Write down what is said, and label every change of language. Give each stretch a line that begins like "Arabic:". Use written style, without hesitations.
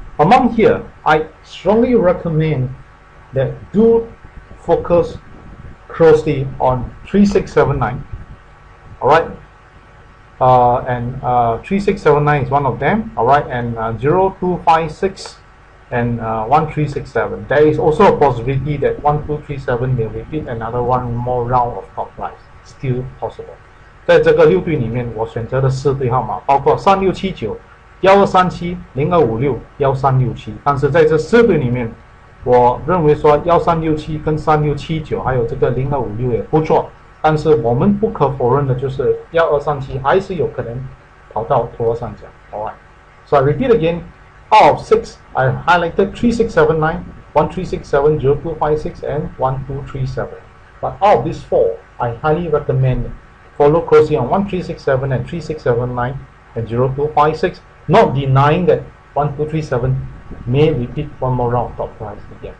English: Among here, I strongly recommend that do focus closely on 3679. Alright, and 3679 is one of them. Alright, and 0256 and 1367. There is also a possibility that 1237 may repeat another one more round of top price. Still possible.
Chinese: 在这个6对里面，我选择的4对号码包括3679、1237、0256、1367。但是在这4对里面，我认为说1367跟3679还有这个0256也不错，但是我们不可否认的就是1237还是有可能跑到头上角。
English: Alright, so I repeat again. Out of 6, I highlighted 3679, 1367, 0256, and 1237. But out of these 4, I highly recommend follow closely on 1367 and 3679 and 0256, not denying that 1237 may repeat one more round of top price again.